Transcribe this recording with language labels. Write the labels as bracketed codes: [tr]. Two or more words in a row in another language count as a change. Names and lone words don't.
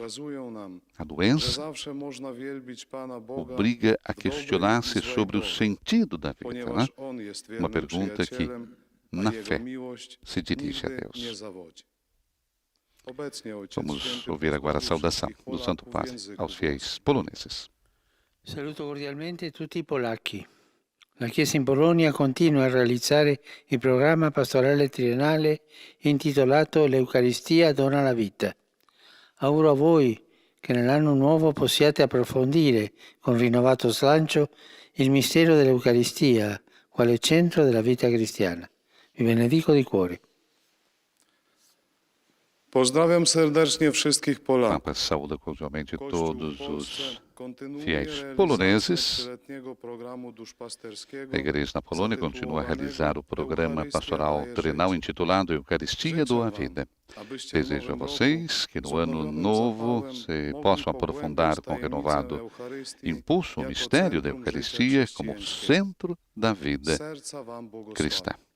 [pt] A doença obriga a questionar-se sobre o sentido da vida, né? Uma pergunta que, na fé, se dirige a Deus. Vamos ouvir agora a saudação do Santo Padre aos fiéis poloneses. [it] Saluto cordialmente tutti i polacchi. La Chiesa in Polonia continua a realizzare il programma pastorale triennale intitolato L'Eucaristia dona la vita. Auguro a voi che nell'anno nuovo possiate approfondire con rinnovato slancio il mistero dell'Eucaristia, quale centro della vita cristiana. Vi benedico di cuore. [pl] Pozdrawiam serdecznie wszystkich Polaków. [pt] Papa saúda cordialmente todos os fiéis poloneses. A Igreja na Polônia continua a realizar o programa pastoral trienal intitulado Eucaristia dona Vida. Desejo a vocês que no ano novo se possam aprofundar com renovado impulso o mistério da Eucaristia como centro da vida cristã.